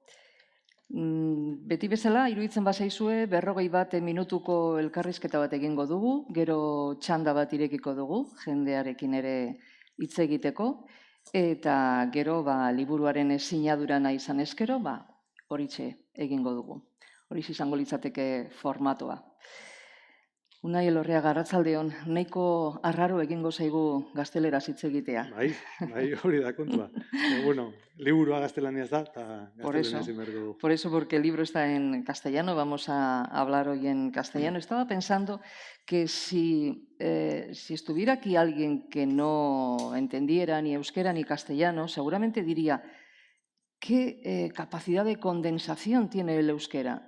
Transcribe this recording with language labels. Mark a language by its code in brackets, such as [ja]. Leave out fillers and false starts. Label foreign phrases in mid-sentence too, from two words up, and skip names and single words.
[eu] Beti bezala, iruditzen bazaizue, 41 minutuko elkarrizketa bat egingo dugu, gero txanda bat irekiko dugu, jendearekin ere hitz egiteko, eta gero liburuaren sinadura nahi izan ezkero, horitxe egingo dugu. Horixe izango litzateke formatoa. Unai Elorriaga, arratsaldeon, nahiko arraro egingo zaigu gazteleraz hitz egitea. Bai, hori da kontua. Bueno, liburua gaztelaniaz da, eta gaztelaniaz inberdu dugu. [es] Por eso, porque el libro está en castellano, vamos a hablar hoy en castellano. Estaba pensando que si estuviera aquí alguien que no entendiera ni euskera ni castellano, seguramente diría, ¿qué capacidad de condensación tiene el euskera?